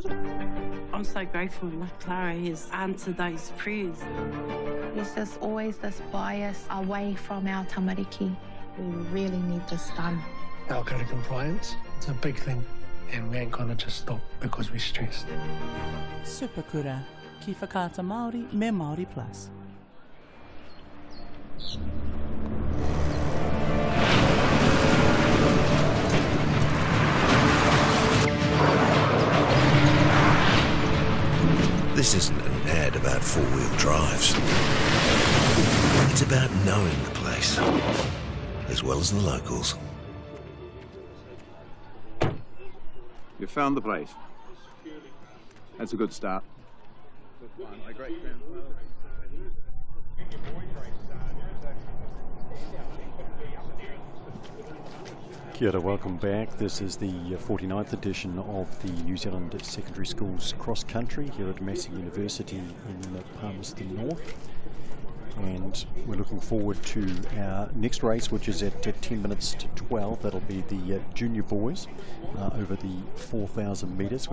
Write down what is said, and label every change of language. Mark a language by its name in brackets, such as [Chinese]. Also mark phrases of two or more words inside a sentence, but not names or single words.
[English] I'm so grateful that Clara has answered those prayers. There's just always this bias away from our tamariki. We really need this done. Our code of compliance, it's a big thing, and we ain't gonna just stop because we're stressed. [Māori] Super kura. Ki whakaata Māori me Māori Plus. [English] This isn't an ad about four-wheel drives. It's about knowing the place, as well as the locals. You found the place. That's a good start. [Māori] Kia ora, [English] welcome back. This is the 49th edition of the New Zealand Secondary Schools Cross Country here at Massey University in Palmerston North. And we're looking forward to our next race, which is at 10 minutes to 12. That'll be the junior boys over the 4,000 metres.